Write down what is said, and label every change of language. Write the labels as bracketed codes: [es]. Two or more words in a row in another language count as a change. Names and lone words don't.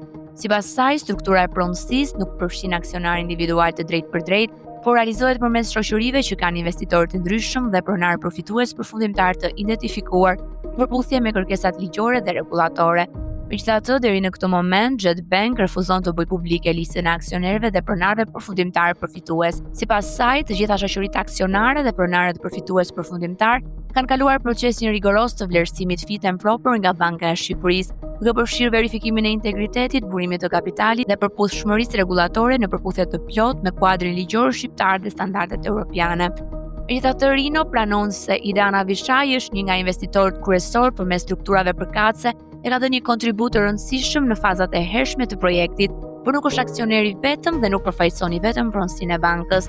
[sq] Sipas saj, struktura e pronësisë nuk përfshin aksionar individual të drejtë, por realizohet përmes shoqërive që kanë investitorë të ndryshëm dhe pronar përfitues përfundimtar të identifikuar në përputhje me kërkesat ligjore dhe rregullatore. Megjithatë, deri në këtë moment, Jet Bank refuzon të bëjë publike listën e aksionerëve dhe pronarëve përfundimtar përfitues. Sipas saj, të gjitha shoqëritë aksionare dhe pronarët përfitues përfundimtar kanë kaluar procesin rigoros të vlerësimit [en] fit and proper [sq] nga Banka e Shqipërisë, duke përfshirë verifikimin e integritetit, burimit të kapitalit dhe përputhshmërisë rregullatore në përputhje të plotë me kuadrin ligjor shqiptar dhe standardet europiane. Megjithatë, Rino pranon se Idana Vishaj është një nga investitorët kryesor përmes strukturave përkatëse e ka dhënë një kontribut të rëndësishëm në fazat e hershme të projektit, por nuk është aksioneri vetëm dhe nuk përfaqësoni vetëm pronësinë e bankës.